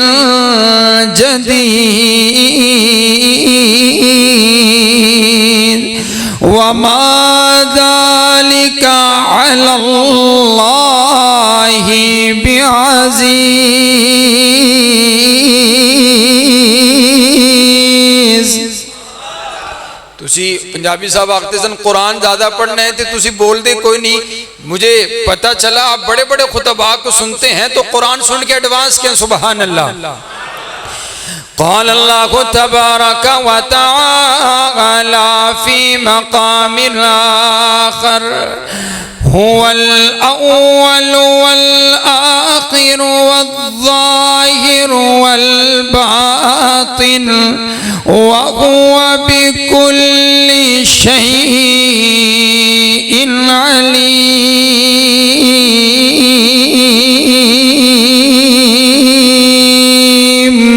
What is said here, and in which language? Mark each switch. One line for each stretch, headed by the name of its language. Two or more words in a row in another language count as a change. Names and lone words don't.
Arabic: جديد وما ذلك على الله بعزيز.
Punjabi: تسی پنجابی صاحب آختے سن قرآن زیادہ پڑھنا ہے تسی بول دے کوئی نہیں.
Urdu: مجھے پتہ چلا آپ بڑے بڑے خطباء کو سنتے ہیں تو قرآن سن کے ایڈوانس کیا.
Arabic: سبحان اللہ. قال اللہ تبارک و تعالی فی مقام آخر هو الأول والآخر والظاهر والباطن وهو بكل شيء عليم.